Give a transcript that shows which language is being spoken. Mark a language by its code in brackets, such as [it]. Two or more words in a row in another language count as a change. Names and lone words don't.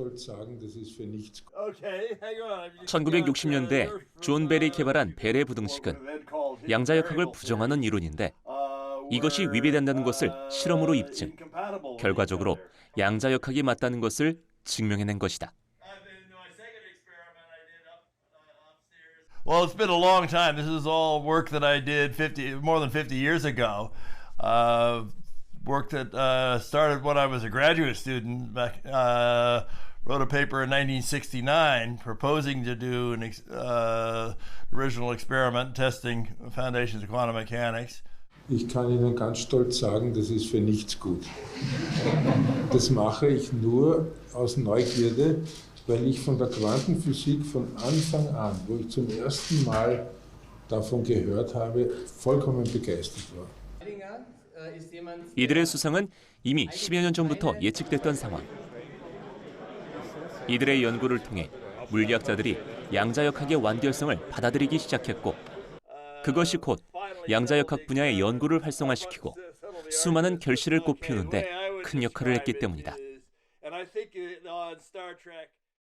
[ko] 1960년대 존 벨이 개발한 벨의 부등식은 양자역학을 부정하는 이론인데 이것이 위배된다는 것을 실험으로 입증, 결과적으로 양자역학이 맞다는 것을 증명해낸 것이다. [en] Well, it's been a long time. This is all work that I did more than 50 years ago. Work that started when I was a graduate student. Wrote a paper in 1969 proposing to do an original experiment testing foundations of quantum mechanics. [de] Ich kann Ihnen ganz stolz sagen, das ist für nichts gut. Das mache ich nur aus Neugierde, weil ich von der Quantenphysik von Anfang an, wo ich zum ersten Mal davon gehört habe, vollkommen begeistert war. [ko] 이들의 수상은 이미 10여 년 전부터 예측됐던 상황. 이들의 연구를 통해 물리학자들이 양자역학의 완결성을 받아들이기 시작했고, 그것이 곧 양자역학 분야의 연구를 활성화시키고 수많은 결실을 꽃피우는데 큰 역할을 했기 때문이다.